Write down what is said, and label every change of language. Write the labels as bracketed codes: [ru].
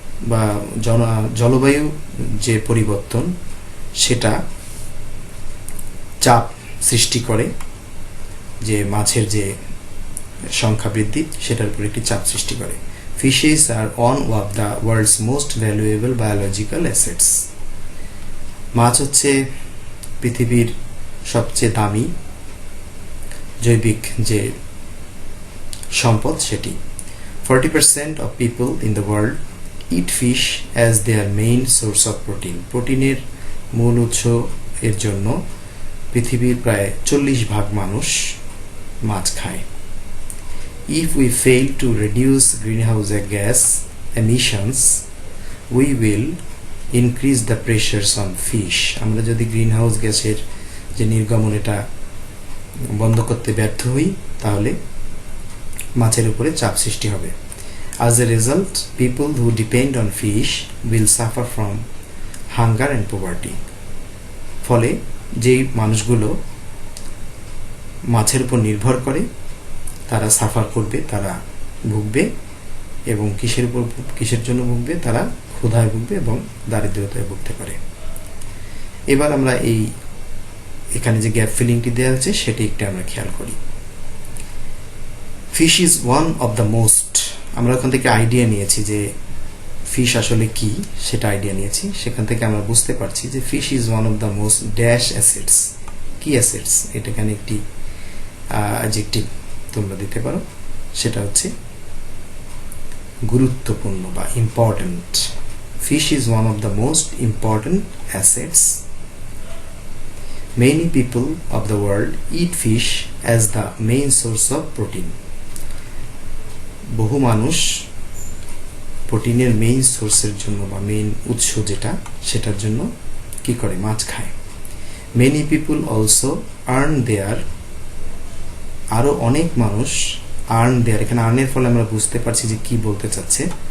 [bn] বা জলবায়ু যে পরিবর্তন সেটা চাপ সৃষ্টি করে, যে মাছের যে সংখ্যা বৃদ্ধি সেটার উপর একটি চাপ সৃষ্টি করে। [en] Fishes are one of the world's most valuable biological assets. [bn] মাছ হচ্ছে পৃথিবীর সবচেয়ে দামি জৈবিক যে সম্পদ সেটি। [en] 40% of people in the world eat fish as their main source of protein. [bn] প্রোটিনের মূল উৎস এর জন্য পৃথিবীর প্রায় 40% মানুষ মাছ খায়। [en] If we fail to reduce greenhouse gas emissions, we will increase the pressures on fish. [bn] আমরা যদি গ্রিনহাউস গ্যাসের যে নির্গমন এটা বন্ধ করতে ব্যর্থ হই তাহলে মাছের উপরে চাপ সৃষ্টি হবে। [en] As a result, people who depend on fish will suffer from hunger and poverty. [bn] ফলে যেই মানুষগুলো মাছের উপর নির্ভর করে তারা সাফার করবে, তারা ভুগবে। এবং কিসের জন্য ভুগবে? তারা ক্ষুধায় ভুগবে এবং দারিদ্রতায় ভুগতে পারে। এবার আমরা এখানে যে গ্যাপ ফিলিংটি দেওয়া আছে সেটি একটু আমরা খেয়াল করি। [en] Fish is one of the most. [bn] আমরা ওখান থেকে আইডিয়া নিয়েছি যে ফিশ আসলে কি, সেটা আইডিয়া নিয়েছি। সেখান থেকে আমরা বুঝতে পারছি যে [en] Fish is one of the most dash assets. কি assets? [bn] এটা এখানে একটি অ্যাডজেক্টিভ তোমরা দিতে পারো, সেটা হচ্ছে গুরুত্বপূর্ণ বা important. [en] Fish is one of the most important assets. Many people of the world eat fish as the main source of protein. [bn] বহু মানুষ প্রোটিনের মেইন সোর্সের জন্য বা মেইন উৎস যেটা সেটার জন্য কি করে, মাছ খায়। [en] many people also earn their, [bn] আরও অনেক মানুষ আর্ন দেয়ার, এখানে আর্নের ফলে আমরা বুঝতে পারছি যে কি বলতে চাচ্ছে।